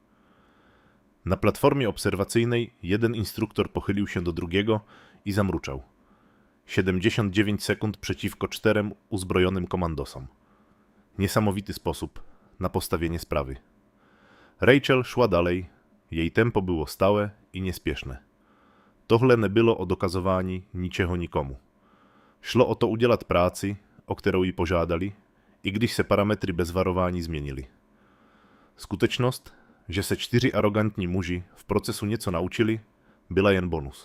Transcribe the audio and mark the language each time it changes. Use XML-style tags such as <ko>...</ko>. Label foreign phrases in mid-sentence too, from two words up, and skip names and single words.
<pl>Na platformie obserwacyjnej jeden instruktor pochylił się do drugiego i zamruczał. 79 sekund przeciwko 4 uzbrojonym komandosom. Niesamowity sposób na postawienie sprawy. Rachel szła dalej, jej tempo było stałe i niespieszne.</pl> <cs>Tohle nebylo o dokazování ničeho nikomu. Šlo o to udělat práci, o kterou ji požádali, i když se parametry bez varování změnily. Skutečnost, že se 4 arogantní muži v procesu něco naučili, byla jen bonus.</cs>